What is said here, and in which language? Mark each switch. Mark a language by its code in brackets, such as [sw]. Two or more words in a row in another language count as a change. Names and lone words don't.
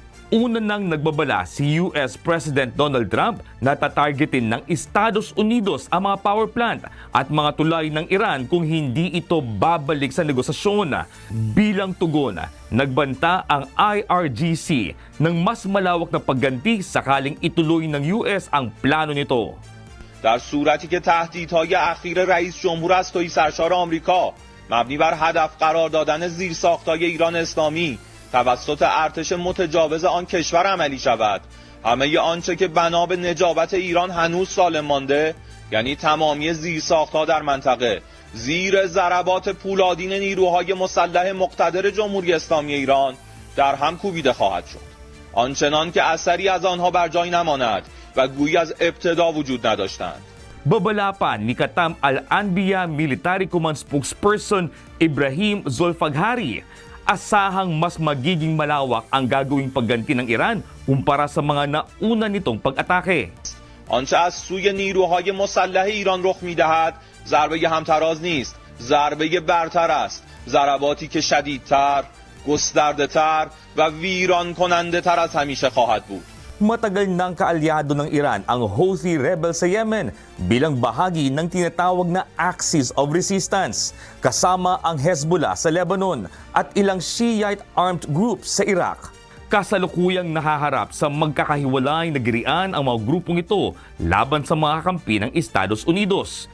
[tl] Una nang nagbabala si [en] US President [tl] Donald Trump na tatargetin ng Estados Unidos ang mga [en] power plant [tl] at mga tulay ng Iran kung hindi ito babalik sa negosasyon. Bilang tugon, nagbanta ang IRGC ng mas malawak na pagganti sakaling ituloy ng US ang plano nito. [fa] در صورتی که تهدیدهای اخیر رئیس جمهور از تویی سرشار آمریکا مبنی بر هدف قرار دادن زیرساخت‌های ایران اسلامی توسط ارتش متجاوز آن کشور عملی شود، همه آنچه که بنا به نجابت ایران هنوز سالم مانده، یعنی تمامی زیرساخت‌ها در منطقه زیر ضربات پولادین نیروهای مسلح مقتدر جمهوری اسلامی ایران در هم کوبیده خواهد شد، آنچنان که اثری از آنها بر جای نماند و گویی از ابتدا وجود نداشتند. [tl] Babala pa ni Katam Al-Anbiya [en] Military Command Spokesperson [tl] Ibrahim Zolfaghari, asahang mas magiging malawak ang gagawing pagganti ng Iran kumpara sa mga nauna nitong pag-atake. [fa] آنچه از سوی نیروهای مسلح ایران رخ می‌دهد ضربه همتراز نیست، ضربه برتر است، ضرباتی که شدیدتر، گسترده‌تر و ویران کننده‌تر از همیشه خواهد بود. [tl] Matagal nang kaalyado ng Iran ang Houthi rebels sa Yemen bilang bahagi ng tinatawag na Axis of Resistance, kasama ang Hezbollah sa Lebanon at ilang [en] Shiite armed groups [tl] sa Iraq. Kasalukuyang nahaharap sa magkakahiwalay na girian ang mga grupong ito laban sa mga kampi ng Estados Unidos.